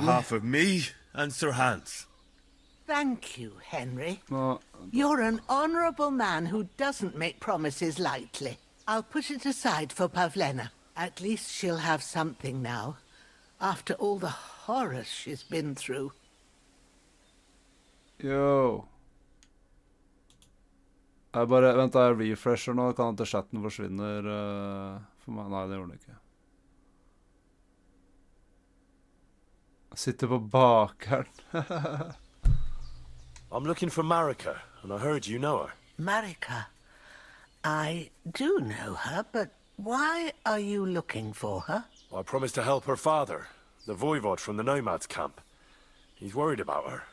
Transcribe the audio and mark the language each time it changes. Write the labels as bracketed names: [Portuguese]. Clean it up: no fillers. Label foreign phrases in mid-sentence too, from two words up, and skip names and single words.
[English] behalf of me and Sir Hans. Thank you, Henry. No. You're an honourable man who doesn't make promises lightly. I'll put it aside for Pavlena. At least she'll have something now, after all the horrors she's been through. Yo. [Norwegian] Vent, da jeg refresher nå. Kan hende chatten forsvinner for meg. Nei, det gjorde den ikke. Jeg sitter på bakeren. [English] I'm looking for Marika, and I heard you know her. Marika? I do know her, but why are you looking for her? I promised to help her father, the voivod from the nomads camp. He's worried about her.